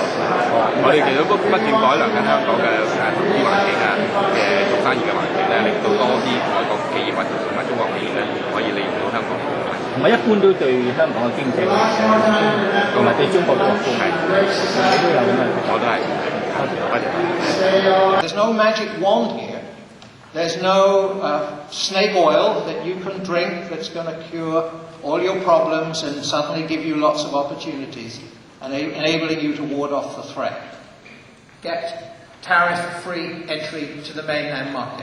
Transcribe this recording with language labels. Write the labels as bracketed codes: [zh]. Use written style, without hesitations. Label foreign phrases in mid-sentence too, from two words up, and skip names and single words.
[yue] 我哋其實不斷改良緊香港嘅投資環境嘅做生意嘅環境咧，令到多啲外國企業或者同埋中國企業咧可以利用到香港。同埋一般都對香港嘅經濟同埋對中國都樂觀。你都有咁嘅？我都係。 [en] There's no magic wand here. There's no snake oil that you can drink that's going to cure all your problems and suddenly give you lots of opportunities and enabling you to ward off the threat. Get tariff-free entry to the mainland market.